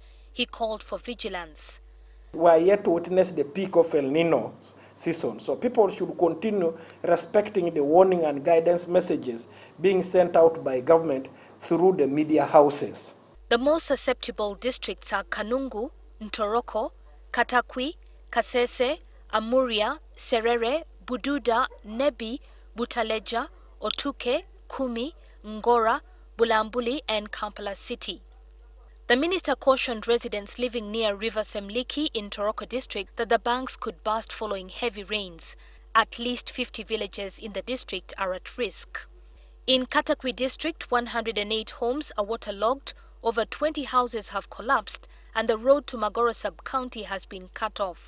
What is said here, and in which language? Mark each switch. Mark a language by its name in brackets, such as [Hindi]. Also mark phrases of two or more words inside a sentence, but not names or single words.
[English] He called for vigilance. We are yet to witness the peak of El Nino season, so people should continue respecting the warning and guidance messages being sent out by government through the media houses. The most susceptible districts are Kanungu, Ntoroko, Katakwi, Kasese, Amuria, Serere, Bududa, Nebi, Butaleja, Otuke, Kumi, Ngora, Bulambuli and Kampala City. The minister cautioned residents living near River Semliki in Toroko district that the banks could burst following heavy rains. At least 50 villages in the district are at risk. In Katakwi district, 108 homes are waterlogged, over 20 houses have collapsed, and the road to Magoro sub-county has been cut off.